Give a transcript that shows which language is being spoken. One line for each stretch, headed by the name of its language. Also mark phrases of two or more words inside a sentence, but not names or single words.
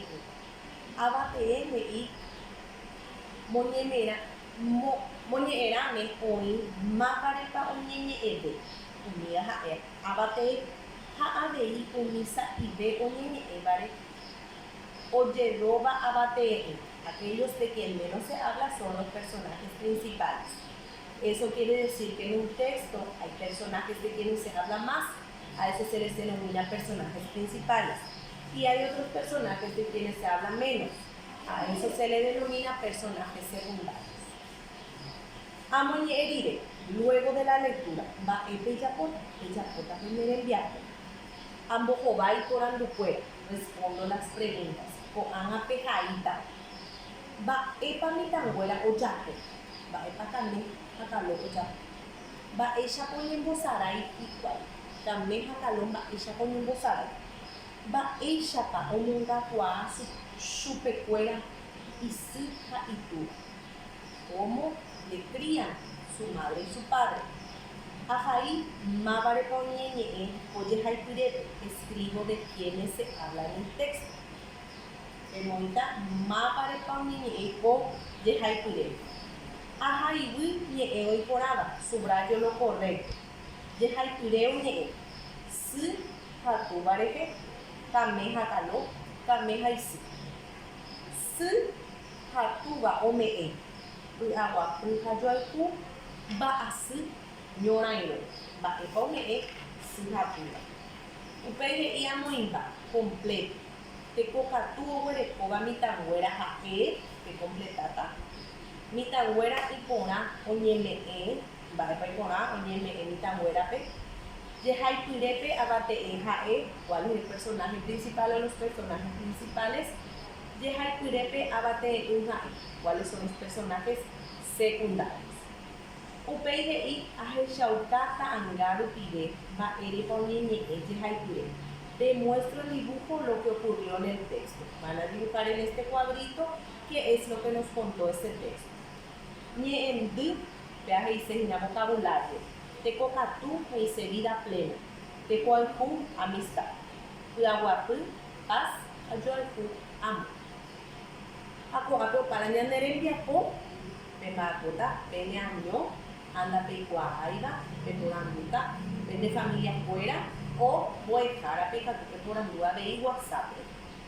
Guarani: Avateẽ he'i moñe'ẽrãme oĩ mávarepa oñeñe'ẽve. Umíva ha'e avateẽ ha avei umi sa'ive oñeñe'ẽvare ojeróva avateẽ.
Spanish: Aquellos de quien menos se habla son los personajes principales. Eso quiere decir que en un texto hay personajes de quienes se habla más. A eso se les denomina personajes principales. Y hay otros personajes de quienes se habla menos. A eso se le denomina personajes secundarios. Amoñe'ẽrire, luego de la lectura,
Guarani: mba'épe ijapóta peñerembiápe. Ambohovái porandukuéra,
Spanish: respondo las preguntas.
Guarani: Ko'ág̃a pehaíta. Mba'épa mitãnguéra ojapo. Mba'épa Kame ha Kalo ojapo. Mba'éichapa oñembosarái hikuái. Kame ha Kalo mba'éichapa oñembosarái. Mba'éichapa omongakuaa chupekuéra isy ha itúva.
Spanish: ¿Cómo le crían su madre y su padre?
Guarani: Ahai mávarepa oñeñe'ẽ ojehaipyrépe.
Spanish: Escribo de quienes se habla en el texto.
Guarani: Emoita mávarepa oñeñe'ẽ ko jehaipyrépe. Ahaivy ñe'ẽ oiporãva.
Spanish: Subrayo lo correcto.
Guarani: Jehaipyre oñe'ẽ. Sy ha túva rehe. Kame ha Kalo. Kame ha isy. Sy ha túva ome'ẽ. Py'aguapy ha joayhu. Mba'asy ñorãirõ. Mba'épa ome'ẽ sy ha túva. Upéi he'i amoĩmba completo. Tekokatu oguerekóva mitãnguéra ha'e pe completáta. Mitãnguéra iporã oñeme'ẽ. Mba'épa iporã oñeme'ẽ mitãnguérape. Jehaipyrépe avateẽ ha'e.
Spanish: ¿Cuál es el personaje principal o los personajes principales?
Guarani: Jehaipyrépe avateẽ ha'e.
Spanish: ¿Cuáles son los personajes secundarios?
Guarani: Upéi he'i ahechauka ta'ãnga rupive mba'érepa oñeñe'ẽ jehaipyre.
Spanish: Demuestro el dibujo lo que ocurrió en el texto. Van a dibujar en este cuadrito qué es lo que nos contó este texto.
Guarani: Ñe'ẽndy, vea he'ise hína vocabulario. Tekokatu he'ise
Spanish: vida plena.
Guarani: Tekoayhu, amistad. Py'aguapy, paz. Ha joayhu, amor. Ha ko'ápe opára ñanerembiapo pemba'apóta peñaño, anda peikuaáiva, peporandúta,
Spanish: de familia fuera o
Guarani: mbo'ehárape katu peporandúva avei WhatsApp.